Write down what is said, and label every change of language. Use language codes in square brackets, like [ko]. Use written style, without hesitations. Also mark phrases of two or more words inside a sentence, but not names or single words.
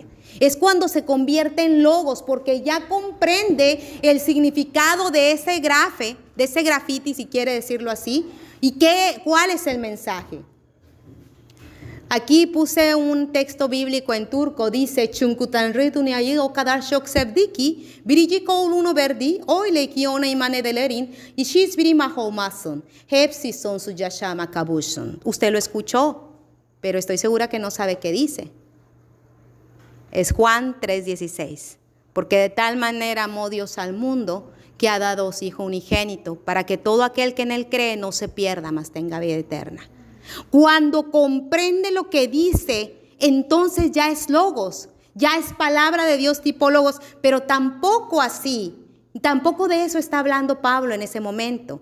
[es] Es cuando se convierte en logos, porque ya comprende el significado de ese grafe, de ese grafiti, si quiere decirlo así, ¿Y cuál es el mensaje? Aquí puse un texto bíblico en turco, dice [tr] Chunkutanrituniayi o kadar şok sevdiki, biricik oğlunu verdi, öyle ki ona iman edelerin, y hiçbiri mahvolmasın, hepsi sonsuz yaşama kavuşsun. [es] Usted lo escuchó, pero estoy segura que no sabe qué dice. Es Juan 3:16, porque de tal manera amó Dios al mundo, que ha dado a su Hijo unigénito, para que todo aquel que en Él cree no se pierda, mas tenga vida eterna. Cuando comprende lo que dice, entonces ya es logos, ya es palabra de Dios tipo logos, pero tampoco así, tampoco de eso está hablando Pablo en ese momento.